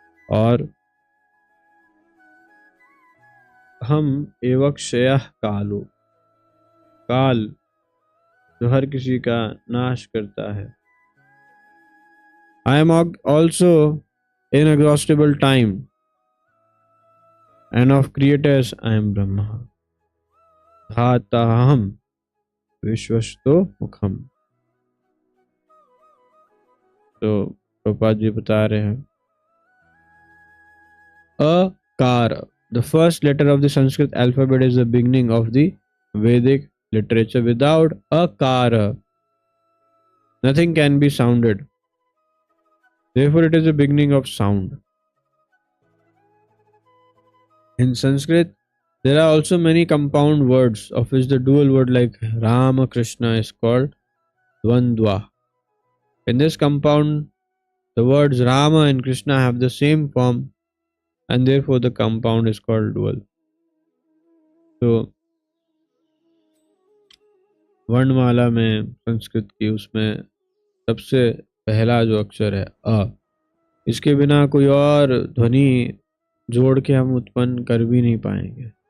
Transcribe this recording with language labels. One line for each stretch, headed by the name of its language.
Hindi: और
Sanskrit: हम एवक्षयः कालो,
Hindi: काल जो हर किसी का नाश करता है।
English: I am also inexhaustible time and of creators I am Brahma,
Sanskrit: धाताहम विश्वस्तो मुखम।
Hindi: तो प्रभुपाद जी बता रहे हैं अकार,
English: the first letter of the Sanskrit alphabet is the beginning of the Vedic literature. Without akara, nothing can be sounded. Therefore, it is the beginning of sound. In Sanskrit, there are also many compound words, of which the dual word like Rama, Krishna is called Dvandva. In this compound, the words Rama and Krishna have the same form, and therefore the compound is called dual.
Hindi: So, वर्णमाला में संस्कृत की, उसमें सबसे पहला जो अक्षर है अ, इसके बिना कोई और ध्वनि जोड़ के हम उत्पन्न कर भी नहीं पाएंगे।